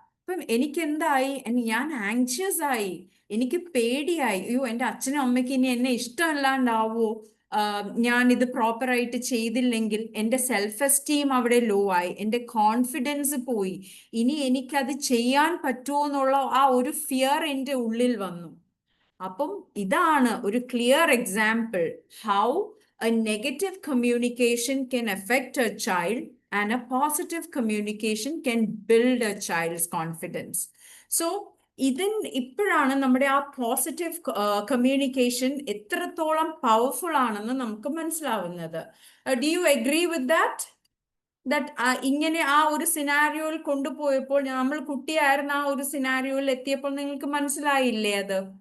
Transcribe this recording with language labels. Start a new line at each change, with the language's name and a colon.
Malayalam: അപ്പം എനിക്ക് എന്തായി? ഞാൻ ആങ്ഷ്യസ് ആയി, എനിക്ക് പേടിയായി. അയ്യോ, എൻ്റെ അച്ഛനും അമ്മയ്ക്ക് ഇനി എന്നെ ഇഷ്ടമല്ലാണ്ടാവോ? ഞാൻ ഇത് പ്രോപ്പറായിട്ട് ചെയ്തില്ലെങ്കിൽ എൻ്റെ സെൽഫ് എസ്റ്റീം അവിടെ ലോ ആയി, എൻ്റെ കോൺഫിഡൻസ് പോയി. ഇനി എനിക്കത് ചെയ്യാൻ പറ്റുമോ എന്നുള്ള ആ ഒരു ഫിയർ എൻ്റെ ഉള്ളിൽ വന്നു. അപ്പം ഇതാണ് ഒരു
English: Clear example how a negative communication can affect a child and a positive communication can build a child's confidence.
Malayalam: So ഇപ്പോഴാണ് നമ്മുടെ ആ പോസിറ്റീവ് കമ്മ്യൂണിക്കേഷൻ എത്രത്തോളം പവർഫുൾ ആണെന്ന് നമുക്ക് മനസ്സിലാവുന്നത്.
English: Do you agree with that?
Malayalam: ഇങ്ങനെ ആ ഒരു സിനാരിയോയിൽ കൊണ്ടുപോയപ്പോൾ, നമ്മൾ കുട്ടിയായിരുന്ന ആ ഒരു സിനാരിയോയിൽ എത്തിയപ്പോൾ നിങ്ങൾക്ക് മനസ്സിലായില്ലേ അത്?